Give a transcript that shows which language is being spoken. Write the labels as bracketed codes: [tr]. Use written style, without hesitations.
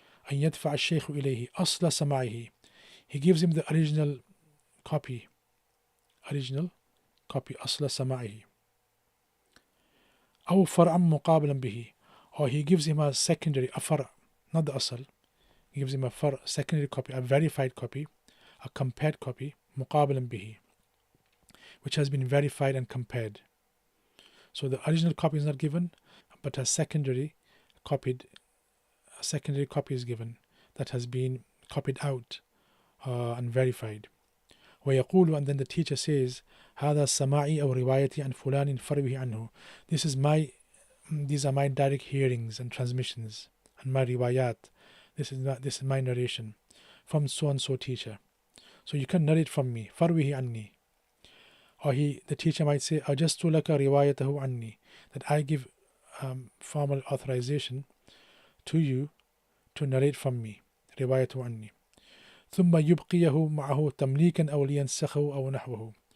[en] أن يدفع الشيخ إليه أصل سماعه, he gives him the original copy أصل سماعه, أو فرعا مقابلا به, or he gives him a secondary, a far', not the asal, he gives him a far', secondary copy, a verified copy, a compared copy, مقابلا به, which has been verified and compared. So the original copy is not given, but a secondary copy is given that has been copied out and verified. [ar] ويقول, and then the teacher says, هذا سماعي أو روايتي عن فلان فروه عنه. [en] These are my direct hearings and transmissions, and my riwayat. This is my narration from so and so teacher. So you can narrate from me, فروه عني. Or the teacher might say, أجزت لك روايته عني, that I give formal authorization to you to narrate from me, روايته عني. [ar] ثم يبقيه معه تمليكا أو لينسخه أو نحوه.